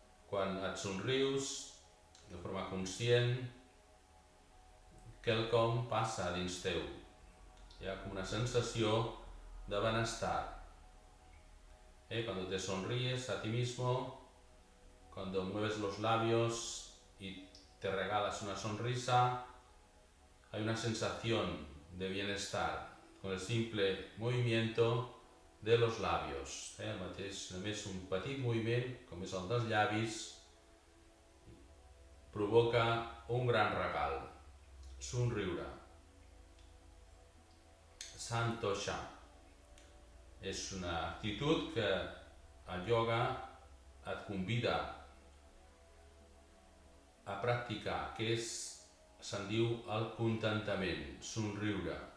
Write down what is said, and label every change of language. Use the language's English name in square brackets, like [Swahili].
[Catalan] Quan et somrius, de forma conscient, quelcom passa dins teu. Hi ha com una sensació de benestar. [Spanish] Cuando te sonríes a ti mismo, cuando mueves los labios y te regalas una sonrisa, hay una sensación de bienestar con el simple movimiento de los labios. [Catalan] Només un petit moviment, com és el dels llavis, provoca un gran regal. Somriure. Santosha. És una actitud que el ioga et convida a practicar, que se'n diu el contentament, somriure.